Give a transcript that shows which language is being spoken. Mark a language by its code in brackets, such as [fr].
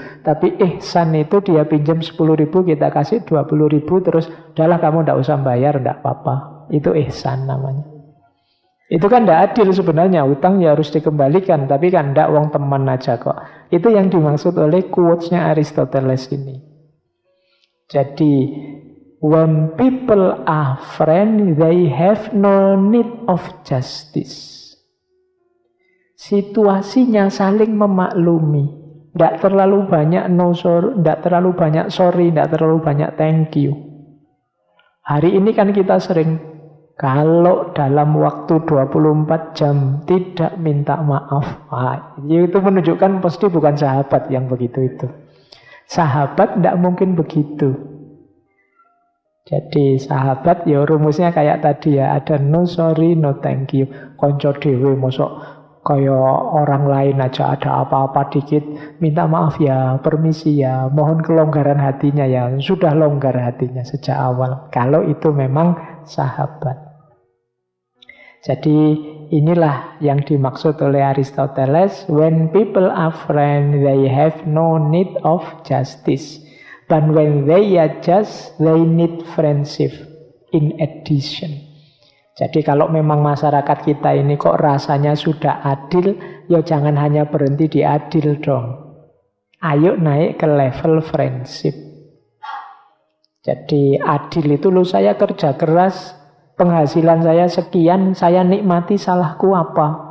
[id] Tapi ihsan itu dia pinjam 10.000 kita kasih 20.000, terus udahlah kamu tidak usah bayar, tidak apa-apa. Itu ihsan namanya. Itu kan tidak adil sebenarnya, utang ya harus dikembalikan, tapi kan tidak, wong teman aja kok. Itu yang dimaksud oleh quotes-nya Aristoteles ini. [en] Jadi when people are friends, they have no need of justice. [id] Situasinya saling memaklumi. Tidak terlalu banyak no sorry, tidak terlalu banyak sorry, tidak terlalu banyak thank you. Hari ini kan kita sering, kalau dalam waktu 24 jam tidak minta maaf, itu menunjukkan pasti bukan sahabat yang begitu itu. Sahabat tidak mungkin begitu. Jadi sahabat rumusnya kayak tadi ada no sorry, no thank you. [jv] Konco dewe mosok kaya [id] orang lain aja ada apa-apa dikit minta maaf ya, permisi ya, mohon kelonggaran hatinya ya. Sudah longgar hatinya sejak awal. Kalau itu memang sahabat. Jadi inilah yang dimaksud oleh Aristoteles. [en] When people are friends, they have no need of justice. But when they are just, they need friendship in addition. [id] Jadi kalau memang masyarakat kita ini kok rasanya sudah adil, ya jangan hanya berhenti di adil dong. Ayo naik ke level friendship. Jadi adil itu saya kerja keras, penghasilan saya sekian, saya nikmati, salahku apa?